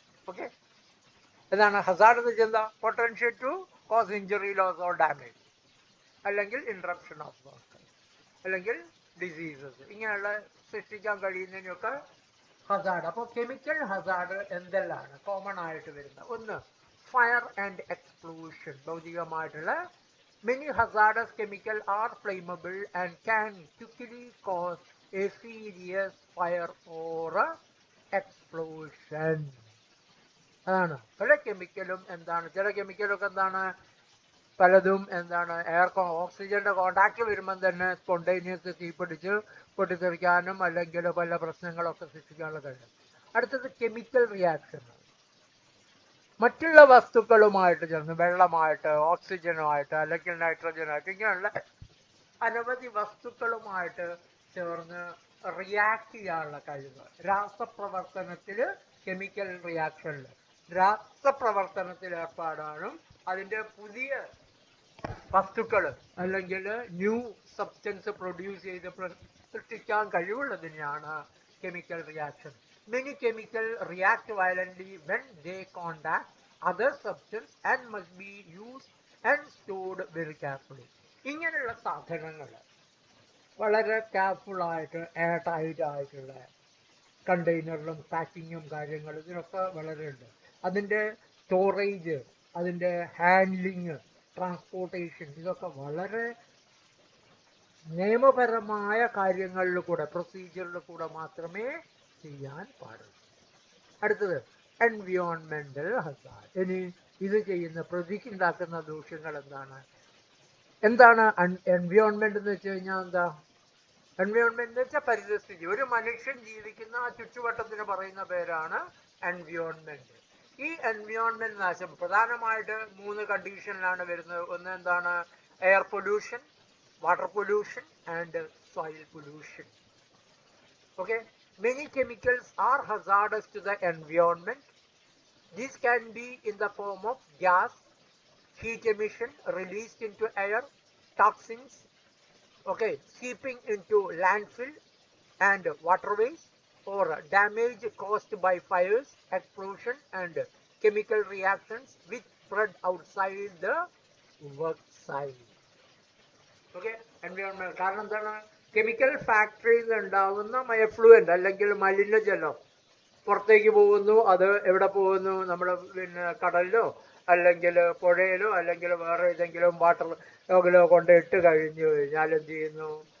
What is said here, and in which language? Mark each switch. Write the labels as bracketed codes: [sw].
[en] okay, [ml] എന്താണ് Hazard എന്ന് വെച്ചാൽ എന്താ? [en] potential to cause injury, loss or damage, അല്ലെങ്കിൽ interruption of work, അല്ലെങ്കിൽ diseases, [ml] ഇങ്ങനെയുള്ള സൃഷ്ടിക്കാൻ കഴിയുന്നതിനൊക്കെ [en] Hazard. [ml] അപ്പോൾ കെമിക്കൽ ഹസാർഡ് എന്തെല്ലാണ് കോമൺ ആയിട്ട് വരുന്നത്? [en] ഒന്ന്, fire and explosion. ഭൗതികമായിട്ടുള്ള many hazardous chemicals are flammable and can quickly cause a serious fire or explosion. [ml] അതാണ് പല കെമിക്കലും എന്താണ്, ചില കെമിക്കലൊക്കെ എന്താണ്, പലതും എന്താണ്, ഓക്സിജന്റെ കോണ്ടാക്ട് വരുമ്പം തന്നെ സ്പോണ്ടേനിയസ് തീപിടിച്ച് പൊട്ടിത്തെറിക്കാനും അല്ലെങ്കിൽ പല പ്രശ്നങ്ങളൊക്കെ സൃഷ്ടിക്കാനുള്ള കഴിയും. അടുത്തത് കെമിക്കൽ റിയാക്ഷൻ. മറ്റുള്ള വസ്തുക്കളുമായിട്ട് ചേർന്ന്, വെള്ളമായിട്ട്, ഓക്സിജനുമായിട്ട്, അല്ലെങ്കിൽ നൈട്രജനായിട്ട്, ഇങ്ങനെയുള്ള അനവധി വസ്തുക്കളുമായിട്ട് ചേർന്ന് റിയാക്ട് ചെയ്യാനുള്ള കഴിവ്. രാസപ്രവർത്തനത്തിൽ, കെമിക്കൽ റിയാക്ഷനിൽ രാസപ്രവർത്തനത്തിൽ ഏർപ്പാടാനും അതിൻ്റെ പുതിയ വസ്തുക്കൾ അല്ലെങ്കിൽ ന്യൂ സബ്സ്റ്റൻസ് പ്രൊഡ്യൂസ് ചെയ്ത് സൃഷ്ടിക്കാൻ കഴിവുള്ളതിനെയാണ് chemical reaction. [en] Many chemicals react violently when they contact other substance and must be used and stored very carefully. [ml] ഇങ്ങനെയുള്ള സാധനങ്ങൾ വളരെ കെയർഫുള്ളായിട്ട് എയർ ടൈറ്റ് ആയിട്ടുള്ള കണ്ടെയ്നറിലും പാക്കിങ്ങും കാര്യങ്ങളും ഇതിനൊക്കെ വളരെ ഉണ്ട്. അതിൻ്റെ സ്റ്റോറേജ്, അതിൻ്റെ ഹാൻഡ്ലിങ്, ട്രാൻസ്പോർട്ടേഷൻ, ഇതൊക്കെ വളരെ നിയമപരമായ കാര്യങ്ങളിൽ കൂടെ, പ്രൊസീജിയറിൽ കൂടെ മാത്രമേ ചെയ്യാൻ പാടുള്ളൂ. അടുത്തത് എൻവിയോൺമെന്റൽ ഹസാർഡ്. ഇനി ഇത് ചെയ്യുന്ന പ്രകൃതിക്കുണ്ടാക്കുന്ന ദൂഷ്യങ്ങൾ എന്താണ്? എന്താണ് എൻവിയോൺമെന്റ് എന്ന് വെച്ച് കഴിഞ്ഞാൽ എന്താ? എൻവിയോൺമെന്റ് എന്ന് വെച്ചാൽ പരിസ്ഥിതി. ഒരു മനുഷ്യൻ ജീവിക്കുന്ന ആ ചുറ്റുവട്ടത്തിന് പറയുന്ന പേരാണ് എൻവിയോൺമെന്റ്. ഈ എൻവിയോൺമെന്റ് നാശം പ്രധാനമായിട്ട് 3 കണ്ടീഷനിലാണ് വരുന്നത്. ഒന്ന് എന്താണ്? [en] Air pollution, water pollution and soil pollution. Okay, many chemicals are hazardous to the environment. These can be in the form of gas, heat emission released into air, toxins, okay, seeping into landfill and waterways, or damage caused by fires, explosion and chemical reactions which spread outside the work site. [ml] Okay, environment. കാരണം എന്താണ്? Chemical ഫാക്ടറിയിൽ ഉണ്ടാകുന്ന effluent അല്ലെങ്കിൽ മലിനജലം പുറത്തേക്ക് പോകുന്നു. അത് എവിടെ പോകുന്നു? നമ്മൾ പിന്നെ കടലിലോ അല്ലെങ്കിൽ പുഴയിലോ അല്ലെങ്കിൽ വേറെ ഏതെങ്കിലും വാട്ടറിലോ കൊണ്ട് ഇട്ട് കഴിഞ്ഞു കഴിഞ്ഞാൽ എന്ത് ചെയ്യുന്നു?